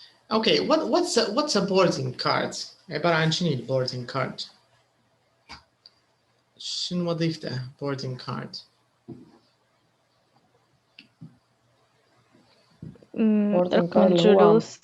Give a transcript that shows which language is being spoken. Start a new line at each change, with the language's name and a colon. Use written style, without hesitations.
English: Okay, what's a boarding card?
Arabic: عبارة عن شنو boarding card? شنو وظيفته boarding card? boarding card هو